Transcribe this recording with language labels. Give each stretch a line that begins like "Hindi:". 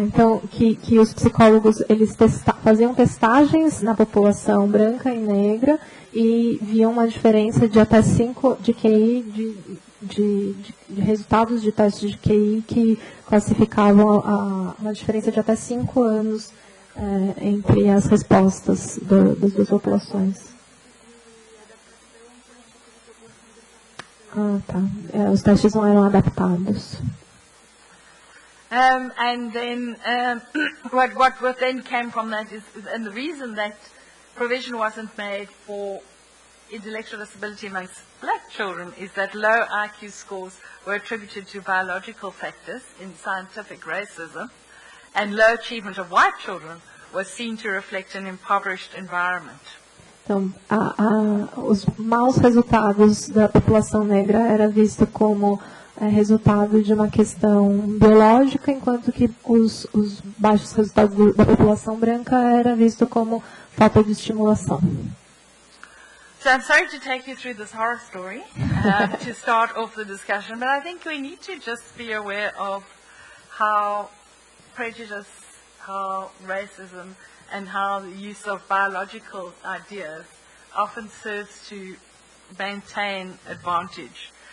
Portuguese: Então, que os psicólogos eles faziam testagens na população branca e negra e viam uma diferença de até 5 de QI, de resultados de testes de QI que classificavam uma diferença de até 5 anos entre as respostas das duas populações. Tá. Os testes não eram adaptados.
English: And then what then came from that is, and the reason that provision wasn't made for intellectual disability amongst black children is that low IQ scores were attributed to biological factors in scientific racism, and low achievement of white children was seen to reflect an impoverished environment.
Portuguese: Então, os maus resultados da população negra era visto como resultado de uma questão biológica, enquanto que os baixos resultados da população branca era visto como falta de estimulação.
English: So I'm sorry to take you through this horror story to start off the discussion, but I think we need to just be aware of how prejudice, how racism, and how the use of biological ideas often serves to maintain advantage.